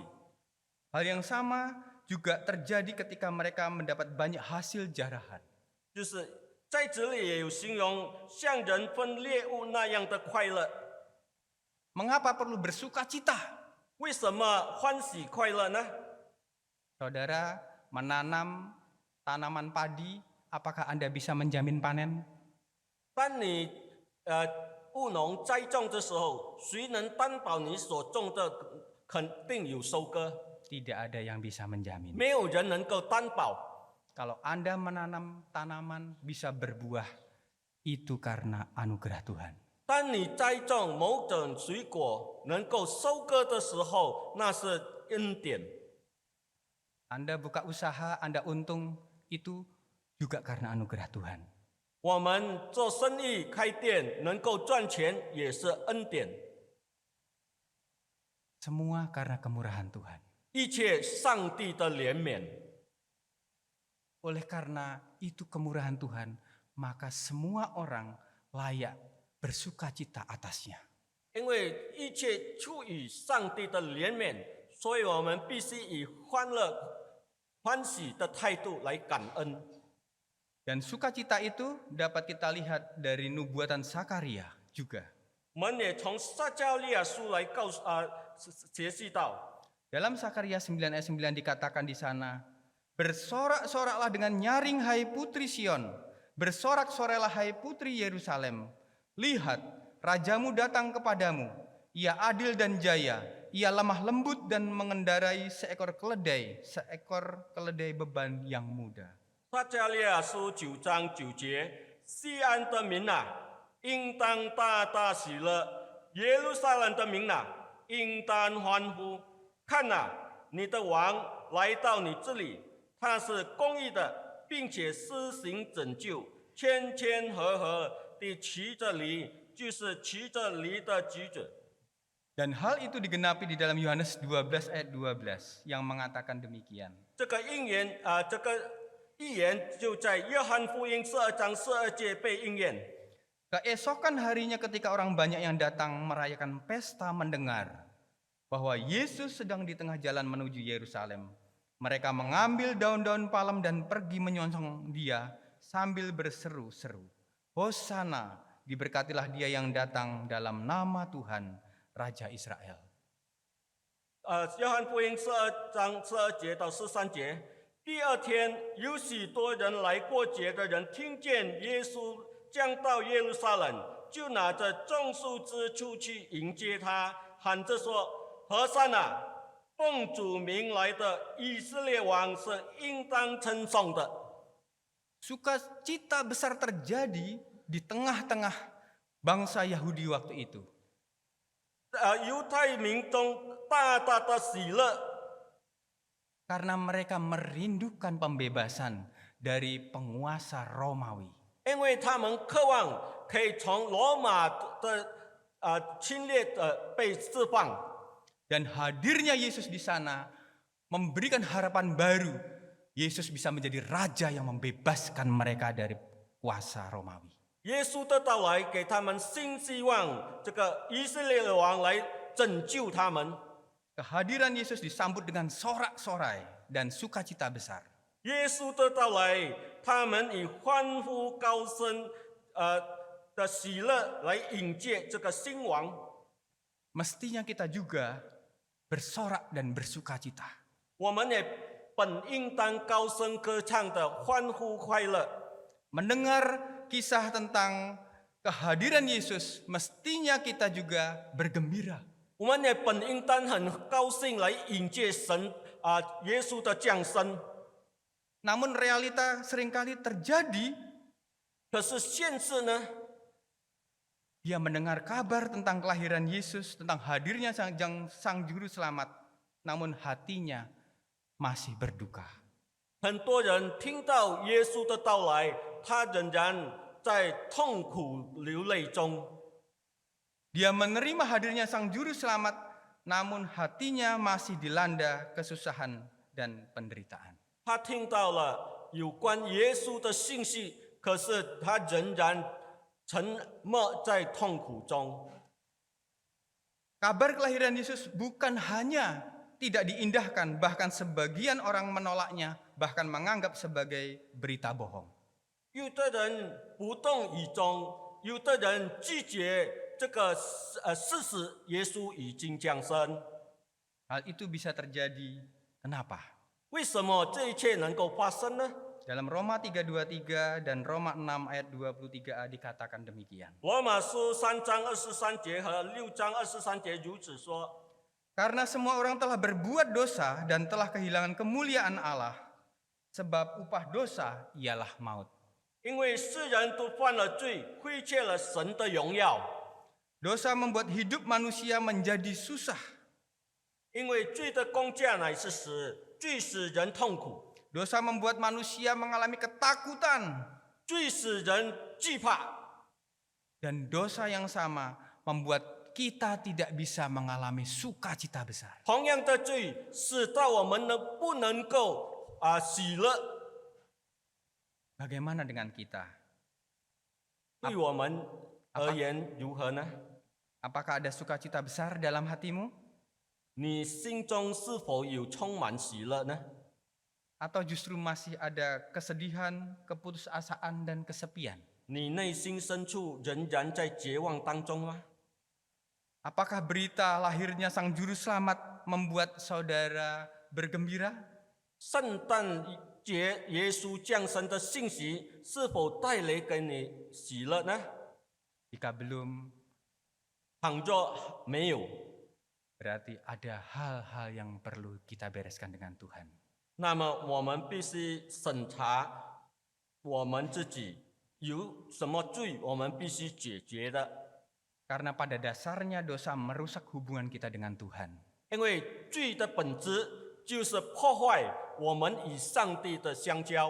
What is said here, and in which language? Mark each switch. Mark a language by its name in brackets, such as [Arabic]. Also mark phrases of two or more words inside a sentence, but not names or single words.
[Indonesian] Hal yang sama juga terjadi ketika mereka mendapat banyak hasil jarahan. [Chinese] 就是在这里也有形容像人分猎物那样的快乐。 [Indonesian] Mengapa perlu bersukacita? [Chinese] 为什么欢喜快乐呢？ [Indonesian] Saudara, menanam tanaman padi, apakah Anda bisa menjamin panen? [Chinese] 当你务农栽种的时候，谁能担保你所种的肯定有收割？ [Indonesian] Tidak ada yang bisa menjamin. [Chinese] 没有人能够担保。 [Indonesian] Kalau Anda menanam tanaman bisa berbuah, itu karena anugerah Tuhan. [Chinese] 当你栽种某种水果能够收割的时候，那是恩典。 [Indonesian] Anda buka usaha, Anda untung, itu juga karena anugerah Tuhan. [Chinese] 我们做生意开店能够赚钱也是恩典， [Indonesian] Semua karena kemurahan Tuhan. [Chinese] 一切上帝的怜悯。 [Indonesian] Oleh karena itu kemurahan Tuhan, maka semua orang layak bersukacita atasnya. [Chinese] 因为一切出于上帝的怜悯，所以我们必须以欢喜的态度来感恩。 [Indonesian] Dan sukacita itu dapat kita lihat dari nubuatan Sakaria juga. [Chinese] 我们也从撒迦利亚书来解析到， [Indonesian] Dalam Sakaria 9 ayat 9 dikatakan di sana, bersorak-soraklah dengan nyaring hai putri Sion, bersorak-sorailah hai putri Yerusalem. Lihat, rajamu datang kepadamu, ia adil dan jaya, ia lemah lembut dan mengendarai seekor keledai beban yang muda. [Chinese] 撒迦利亚书9章9节，西安的民啊，应当大大喜乐；耶路撒冷的民啊，应当欢呼。看哪，你的王来到你这里，他是公义的，并且施行拯救，谦谦和和地骑着驴，就是骑着驴的举子。 [Indonesian] Dan hal itu digenapi di dalam Yohanes 12 ayat 12 yang mengatakan demikian. [Chinese] 这个应验这个预言就在约翰福音12章12节被应验。 [Indonesian] Keesokan harinya ketika orang banyak yang datang merayakan pesta mendengar bahwa Yesus sedang di tengah jalan menuju Yerusalem, mereka mengambil daun-daun palem dan pergi menyongsong dia sambil berseru-seru, Hosana, diberkatilah dia yang datang dalam nama Tuhan, Raja Israel. [Chinese] 约翰福音12章12节到13节，第二天有许多人来过节的人听见耶稣将到耶路撒冷，就拿着种树枝出去迎接他，喊着说：“和散那，奉主名来的以色列王是应当称颂的。” [Indonesian] Sukacita besar terjadi di tengah-tengah bangsa Yahudi waktu itu. [Chinese] 犹太民中大大的喜乐， [Indonesian] Karena mereka merindukan pembebasan dari penguasa Romawi. [Chinese] 因为他们渴望可以从罗马的侵略被释放。 [Indonesian] Dan hadirnya Yesus di sana memberikan harapan baru. Yesus bisa menjadi raja yang membebaskan mereka dari kuasa Romawi. [Chinese] 耶稣的到来给他们新希望，这个以色列的王来拯救他们。 [Indonesian] Kehadiran Yesus disambut dengan sorak-sorai dan sukacita besar. [Chinese] 耶稣的到来，他们以欢呼高声的喜乐来迎接这个新王。 [Indonesian] Mestinya kita juga bersorak dan bersukacita. [Chinese] 我们也本应当高声歌唱的欢呼快乐。 [Indonesian] Mendengar kisah tentang kehadiran Yesus, mestinya kita juga bergembira. [Chinese] 我们也本应当很高兴来迎接耶稣的降生。 [Indonesian] Namun realita seringkali terjadi, [Chinese] 可是现实呢？ [Indonesian] dia mendengar kabar tentang kelahiran Yesus, tentang hadirnya sang juru selamat, namun hatinya masih berduka. [Chinese] 很多人听到耶稣的到来，他仍然在痛苦流泪中。 [Indonesian] Dia menerima hadirnya sang juru selamat, namun hatinya masih dilanda kesusahan dan penderitaan. [Chinese] 他听到了有关耶稣的信息，可是他仍然沉默在痛苦中。 [Indonesian] Kabar kelahiran Yesus bukan hanya tidak diindahkan, bahkan sebagian orang menolaknya, bahkan menganggap sebagai berita bohong. [Chinese] 有的人不动于衷，有的人拒绝这个事实，耶稣已经降生。 [Indonesian] Hal itu bisa terjadi, kenapa? [Chinese] 为什么这一切能够发生呢？ [Indonesian] Dalam Roma 3:23 dan Roma 6 ayat 23a dikatakan demikian. [Chinese] 罗马书3章23节和6章23节如此说。 [Indonesian] Karena semua orang telah berbuat dosa dan telah kehilangan kemuliaan Allah, sebab upah dosa ialah maut. [Chinese] 因为世人都犯了罪，亏欠了神的荣耀。 [Indonesian] Dosa membuat hidup manusia menjadi susah. [Chinese] 因为罪的工价乃是死，罪使人痛苦， [Indonesian] Dosa membuat manusia mengalami ketakutan. [Chinese] 罪使人惧怕。 [Indonesian] Dan dosa yang sama membuat kita tidak bisa mengalami sukacita besar. [Chinese] 同样的罪使到我们不能够喜乐。 [Indonesian] Bagaimana dengan kita? [Chinese] 对我们而言如何呢？ [Indonesian] Apakah ada sukacita besar dalam hatimu? [Chinese] 你心中是否有充满喜乐呢？ [Indonesian] Atau justru masih ada kesedihan, keputusasaan, dan kesepian? [Chinese] 你内心深处仍然在绝望当中吗？ [Indonesian] Apakah berita lahirnya Sang Juru Selamat membuat saudara bergembira? [Chinese] 圣诞节耶稣降生的信息是否带来给你喜乐呢？ [Indonesian] Jika belum, [Chinese] 倘若没有， [Indonesian] berarti ada hal-hal yang perlu kita bereskan dengan Tuhan. [Chinese] 那么我们必须审查我们自己有什么罪，我们必须解决的。 [Indonesian] Karena pada dasarnya dosa merusak hubungan kita dengan Tuhan. [Chinese] 因为罪的本质就是破坏我们与上帝的相交，